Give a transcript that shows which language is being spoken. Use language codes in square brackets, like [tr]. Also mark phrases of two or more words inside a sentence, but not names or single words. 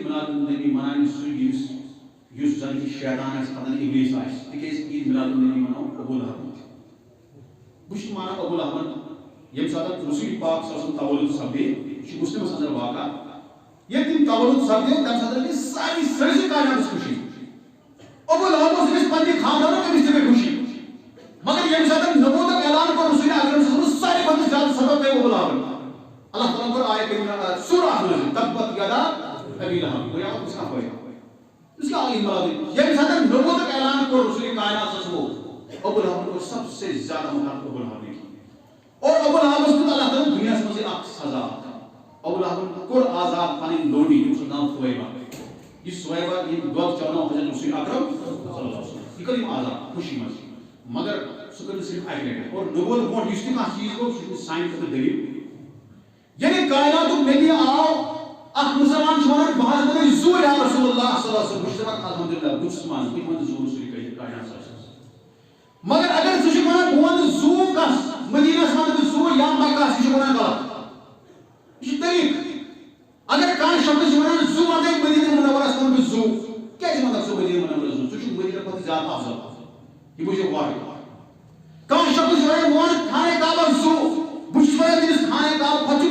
[ks] میلاد النبی مناونہِ سُہ یُس زن کہِ شیطان آسہِ کھسان ابلیٖس آسہِ تِکیٛازِ عید میلاد النبی مناو ابو لہب بہٕ چھُس مانان ابو لہبن ییٚمہِ ساتہٕ رسول پاک [ar] صلی اللہ علیہ وسلم [ks] تولد سپدے یہِ چھُ مسلمس اندر واقعہ ییٚلہِ تِم تولد سپدے تمہِ ساتہٕ گٔے سٲرسٕے کائناتس خوشی ابو لہب اوس أمِس پننہِ خاندانُک أمِس تہِ گٔے خوشی مگر ییٚمہِ ساتہٕ نبوتُک اعلان کوٚر رسول اکرم [ar] صلی اللہ علیہ وسلم [ks] ساروی کھۄتہٕ زیادٕ سبب گٔے ابو لہبن اللہ تعالیٰ کوٚر آیت کریٖمہ سورہ نازل [ar] تبت یدا [ks] ابی لہب گوٚو یاد کُس کانٛہہ فٲیدٕ [ur] اس کا [ks] علی مراد ییٚمہِ ساتہٕ نبوتُک اعلان کوٚر رسول کائناتس منٛز ابو لہبن کوٚر [ur] سب سے زیادہ [ks] مخالفت ابو لہب نے اور ابو لہبس دیُت اللہ تعالیٰ دُنیاہس منٛز اکھ سزا اولادن کور آزاد پنن لونڈی یمس نام سویبہ یہ سویبہ یہ دود چاونو حضرت رسول اکرم [ar] صلی اللہ علیہ وسلم [ks] یہ کریم آزاد خوشی مز مگر سہ کر صرف اکہ لٹہ اور نبوت برونٹھ یس تہ کانٛہہ چیز گوٚو سہ سانہِ خٲطرٕ دلیل یعنی کائناتُک نبی آو اکھ مسلمان چھ ونان بہٕ حظ بنٲے زوٗ [ar] یا رسول اللہ صلی اللہ علیہ وسلم [ks] بہٕ چھُس دپان الحمدللہ بہٕ چھُس مانان بہٕ تہِ ونہٕ زوٗ رسول کائنات مگر اگر ژٕ چھُکھ ونان بہٕ ونہٕ زوٗ کس مدینس ونہٕ بہٕ زوٗ یا مکہ ژٕ چھُکھ ونان غلط یہ چھُ طریقہٕ اگر کانٛہہ شخص چھُ ونان زوٗ ونے مدینہ منورس ونہٕ بہٕ زوٗ کیازِ ونکھ ژٕ مدینہ منورس زوٗ ژٕ چھُکھ مدینہ کھۄتہٕ زیادٕ افضل یہ بوٗزِو واریاہ کانٛہہ شخص چھُ ونان بہٕ ونہٕ خانہ کعبہ زوٗ بہٕ چھُس ونان تٔمِس خانہ کعبہ کھۄتہٕ